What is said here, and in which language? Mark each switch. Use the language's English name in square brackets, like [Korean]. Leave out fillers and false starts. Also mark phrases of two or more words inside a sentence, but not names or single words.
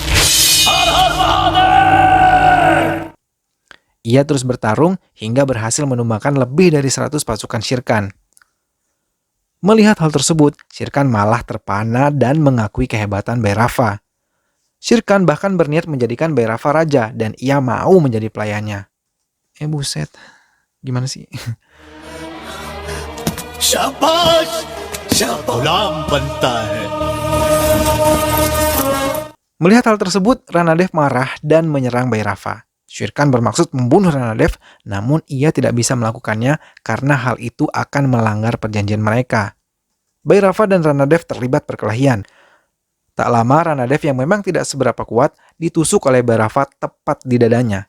[Indonesian] Ia terus bertarung hingga berhasil menumbangkan lebih dari 100 pasukan Shere Khan. Melihat hal tersebut, Shere Khan malah terpana dan mengakui kehebatan Bhairava. Shere Khan bahkan berniat menjadikan Bhairava raja dan ia mau menjadi pelayannya. Buset, gimana sih? [Hindi] शाबाश, गुलाम बनता है। [Indonesian] Melihat hal tersebut, Ranadev marah dan menyerang Bhairava. Shere Khan bermaksud membunuh Ranadev, namun ia tidak bisa melakukannya karena hal itu akan melanggar perjanjian mereka. Bhairava dan Ranadev terlibat perkelahian. Tak lama, Ranadev yang memang tidak seberapa kuat ditusuk oleh Bhairava tepat di dadanya.